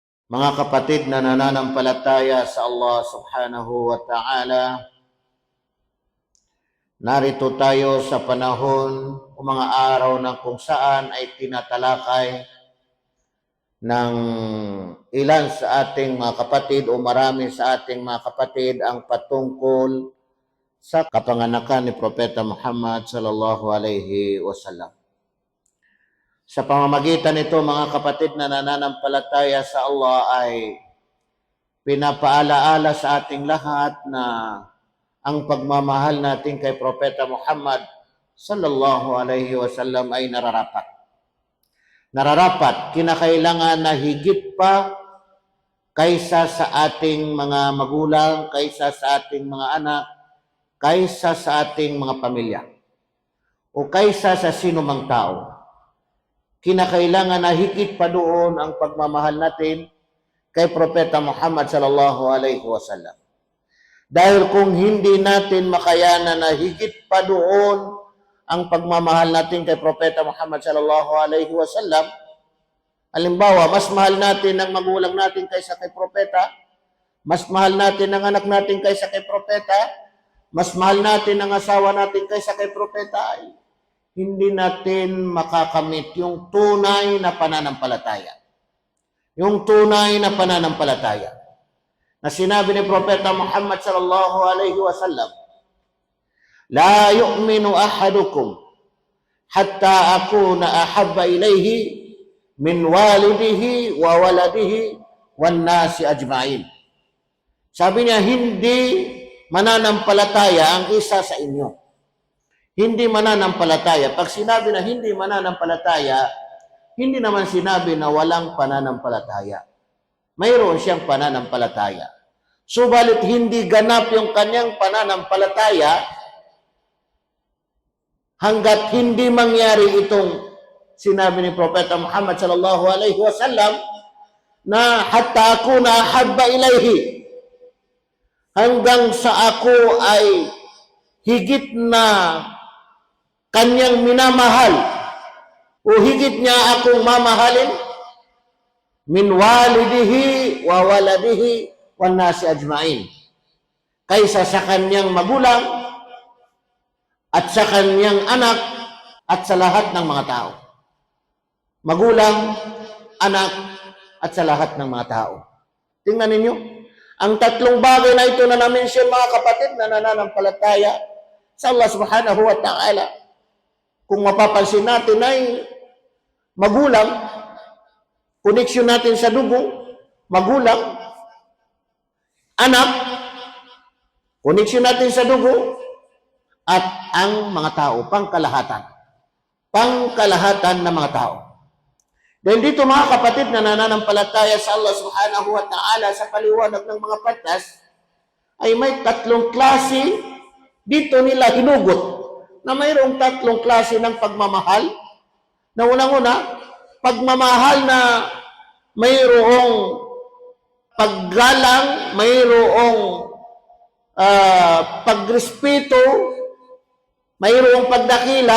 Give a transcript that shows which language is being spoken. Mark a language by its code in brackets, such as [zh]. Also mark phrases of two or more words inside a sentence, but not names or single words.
[tl] Mga kapatid na nananampalataya sa Allah [ar] سبحانه وتعالى, [tl] narito tayo sa panahon o mga araw na kung saan ay tinatalakay ng ilan sa ating mga kapatid o marami sa ating mga kapatid ang patungkol sa kapanganakan ni Propeta Muhammad [ar] صلى الله عليه وسلم. [tl] Sa pamamagitan nito, mga kapatid na nananampalataya sa Allah, ay pinapaalaala sa ating lahat na ang pagmamahal natin kay Propeta Muhammad [ar] صلى الله عليه وسلم [tl] ay nararapat. Nararapat, kinakailangan na higit pa kaysa sa ating mga magulang, kaysa sa ating mga anak, kaysa sa ating mga pamilya, o kaysa sa sinumang tao. Kinakailangan na higit pa doon ang pagmamahal natin kay Propeta Muhammad [ar] صلى الله عليه وسلم. [tl] Dahil kung hindi natin makayanan na higit pa doon ang pagmamahal natin kay Propeta Muhammad [ar] صلى الله عليه وسلم, [tl] halimbawa, mas mahal natin ang magulang natin kaysa kay Propeta, mas mahal natin ang anak natin kaysa kay Propeta, mas mahal natin ang asawa natin kaysa kay Propeta, ay hindi natin makakamit yung tunay na pananampalataya. Yung tunay na pananampalataya na sinabi ni Propeta Muhammad [ar] صلى الله عليه وسلم, "لا يؤمن أحدكم حتى أكون أحب إليه من والده وولده والناس أجمعين." [tl] Sabi niya, hindi mananampalataya ang isa sa inyo. Hindi mananampalataya. Pag sinabi na hindi mananampalataya, hindi naman sinabi na walang pananampalataya. Mayroon siyang pananampalataya. Subalit hindi ganap yung kanyang pananampalataya hanggat hindi mangyari itong sinabi ni Propeta Muhammad [ar] صلى الله عليه وسلم na حتى أكون أحب إليه, [tl] hanggang sa ako ay higit na kanyang minamahal o higit niya akong mamahalin [ar] من والده وولده والناس أجمعين, [tl] kaysa sa kanyang magulang at sa kanyang anak at sa lahat ng mga tao. Magulang, anak, at sa lahat ng mga tao. Tingnan ninyo, ang tatlong bagay na ito na na-mention, mga kapatid na nananampalataya sa Allah [ar] سبحانه وتعالى, [tl] kung mapapansin natin ay magulang, koneksyon natin sa dugo, magulang, anak, koneksyon natin sa dugo, at ang mga tao, pangkalahatan ng mga tao. Dahil dito, mga kapatid na nananampalataya sa Allah [ar] سبحانه وتعالى, [tl] sa paliwanag ng mga patas, ay may tatlong klase dito nila hinugot, na mayroong tatlong klase ng pagmamahal. Na unang-una, pagmamahal na mayroong paggalang, mayroong pagrespeto, mayroong pagdakila.